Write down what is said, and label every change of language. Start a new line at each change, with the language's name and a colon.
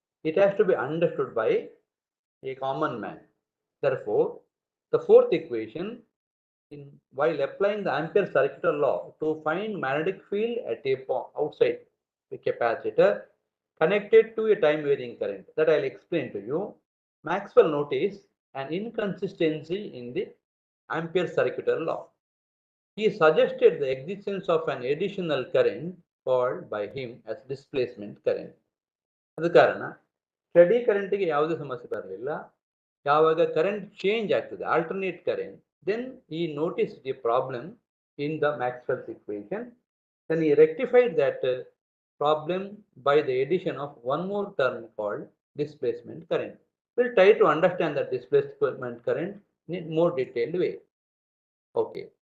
English: It has to be understood by a common man. Therefore, the fourth equation, while applying the Ampere circular law to find magnetic field at a outside the capacitor connected to a time varying current, that I'll explain to you, Maxwell noticed an inconsistency in the Ampere circular law. He suggested the existence of an additional current called by him as displacement current.
Kannada: ಅದು ಕಾರಣ study ಕರೆಂಟ್ಗೆ ಯಾವುದೇ ಸಮಸ್ಯೆ ಬರಲಿಲ್ಲ. ಯಾವಾಗ current change ಆಗ್ತದೆ, alternate current,
English: then he noticed the problem in the Maxwell's equation. Then he rectified that problem by the addition of one more term called displacement current. We'll try to understand that displacement current in a more detailed way. Okay.